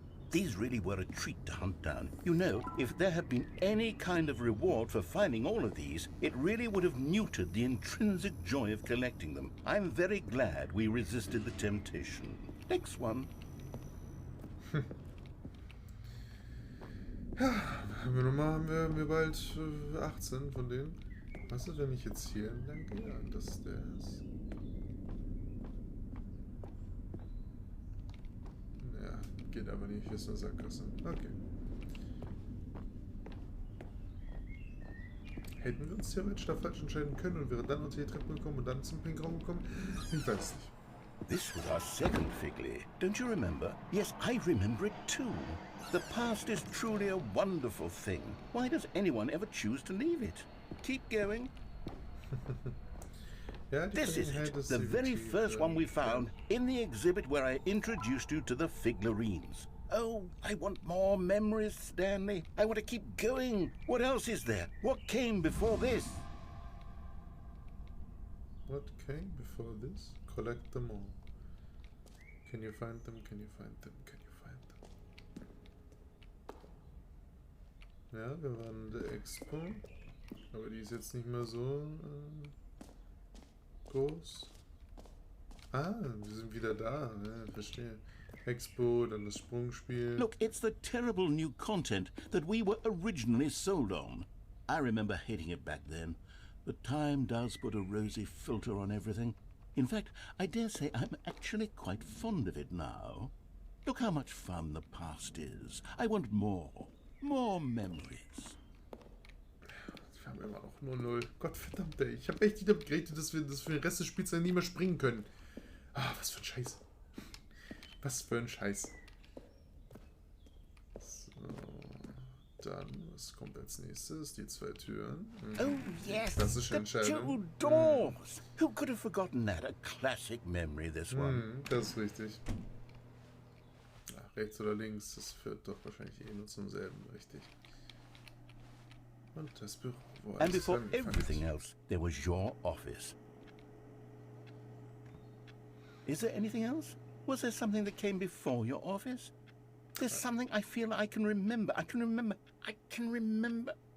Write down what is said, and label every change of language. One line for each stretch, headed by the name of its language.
English: These really were a treat to hunt down. You know, if there had been any kind of reward for finding all of these, it really would have neutered the intrinsic joy of collecting them. I'm very glad we resisted the temptation. Next one.
German: Ja, haben wir bald 18 von denen. Was ist, wenn ich jetzt hier entlang gehe? Ja, das ist der. Ja, geht aber nicht. Hier ist eine Sackgasse. Okay. Hätten wir uns theoretisch da falsch entscheiden können und wären dann unter die Treppe gekommen und dann zum Pinkraum gekommen? Ich weiß nicht.
English: This was our second Figley. Don't you remember? Yes, I remember it too. The past is truly a wonderful thing. Why does anyone ever choose to leave it? Keep going.
German: Ja,
English: This is it, the very first one we found in the exhibit where I introduced you to the figlarines. Oh, I want more memories, Stanley. I want to keep going. What else is there? What came before this? What came before this? Collect them all. Can you find them? Can you find them? Can you find them?
German: Ja, wir waren in der Expo. Aber die ist jetzt nicht mehr so groß. Ah, wir sind wieder da. Ja, verstehe. Expo, dann das Sprungspiel.
English: Look, it's the terrible new content that we were originally sold on. I remember hating it back then, but time does put a rosy filter on everything. In fact, I dare say I'm actually quite fond of it now. Look how much fun the past is. I want more. More memories.
German: Wir haben immer noch nur 0. Gott verdammt, ey. Ich habe echt nicht damit gerechnet, dass wir den Rest des Spiels dann nie mehr springen können. Ah, was für ein Scheiß. Was für ein Scheiß. So, dann, was kommt als nächstes? Die 2 Türen.
English: Oh, yes.
German: Klassische
English: The
German: Entscheidung.
English: 2 doors. Who could have forgotten that? A classic memory, this one.
German: Das ist richtig. Ach, rechts oder links, das führt doch wahrscheinlich eh nur zum selben, richtig. Und das Büro.
English: And before everything else, there was your office. Is there anything else? Was there something that came before your office? There's something I feel I can remember. I can remember.